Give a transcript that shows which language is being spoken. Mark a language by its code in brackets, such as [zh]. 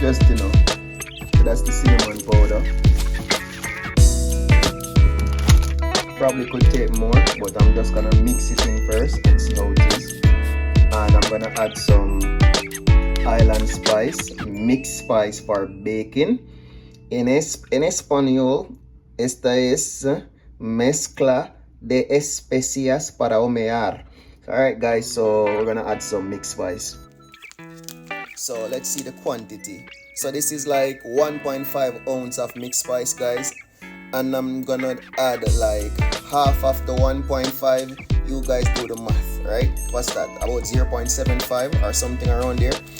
[en] Just enough. So that's the cinnamon powder. Probably could take more, but I'm just gonna mix it in first and see how it is. And I'm gonna add some island spice, mixed spice for baking. [es] En español, esta es mezcla de especias para humear. [en] Alright guys, so we're gonna add some mixed spice. So let's see the quantity. So this is like 1.5 ounce of mixed spice, guys. And I'm gonna add like half of the 1.5. You guys do the math, right? What's that? About 0.75 or something around there.